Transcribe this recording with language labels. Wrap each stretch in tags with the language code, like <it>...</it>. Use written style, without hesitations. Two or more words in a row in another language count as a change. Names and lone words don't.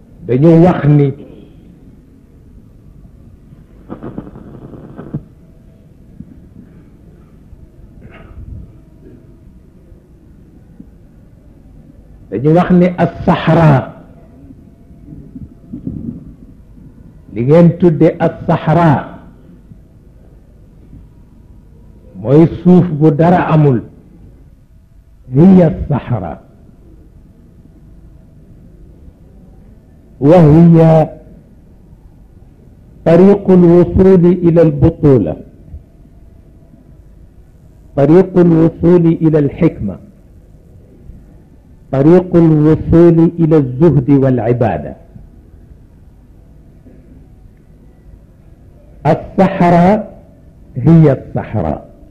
<wo>dañu wax ni as-sahra li ngeen tudde as-sahra mooy suuf bu dara amul</wo> <ar>هي الصحراء وهي طريق الوصول إلى البطولة طريق الوصول إلى الحكمة طريق الوصول إلى الزهد والعبادة الصحراء هي الصحراء</ar>